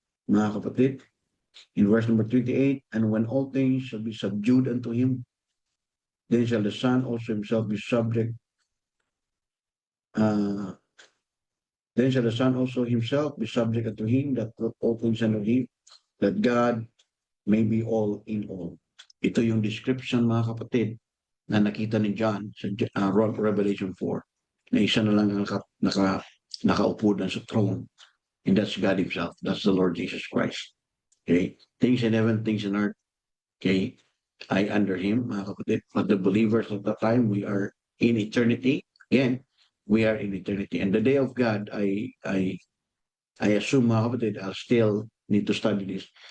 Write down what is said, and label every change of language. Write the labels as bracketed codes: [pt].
[tl] Mga kapatid, [en] in verse number 28, and when all things shall be subdued unto him, then shall the Son also himself be subject. Uh, then shall the Son also himself be subject unto him that put all things under him, that God may be all in all. [tl] Ito yung description, mga kapatid, na nakita ni John sa Revelation 4, na isa na lang ang nakaupo na sa throne. [en] And that's God himself. That's the Lord Jesus Christ. Okay? Things in heaven, things in earth, okay, I under him, [tl] mga kapatid. [en] But the believers at that time, we are in eternity. Again, we are in eternity. And the day of God, I assume, [tl] mga kapatid, [en] I'll still need to study this.